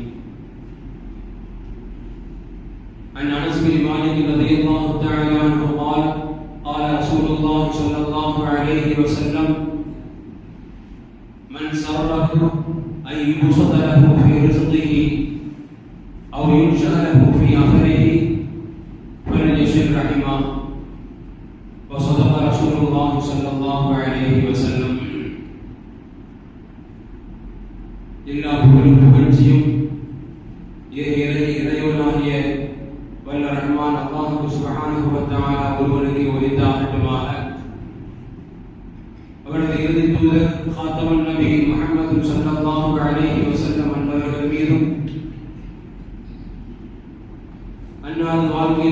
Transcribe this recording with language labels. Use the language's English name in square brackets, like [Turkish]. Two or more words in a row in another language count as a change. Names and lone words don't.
[Arabic] عن أنس بن مالك رضي الله تعالى عنه قال: قال رسول الله صلى الله عليه وسلم: من سره أن يبسط له في رزقه أو ينشأ له في آخره فليصل رحمه. وصدق رسول الله صلى الله عليه وسلم. [Tamil] எல்லா புகழ்ச்சியும் இறைவனாகிய வல்ல ரஹ்மான் அல்லாஹ் [Arabic] سبحانه وتعالى [Tamil] ஒருவனுக்கு உரித்தாகட்டுமாக. அவரது இறுதி தூதர் காத்தமுன் நபி முஹம்மது [Arabic] صلى الله عليه وسلم [Tamil] அவர்கள் மீதும் அன்னாரது வாழ்க்கையை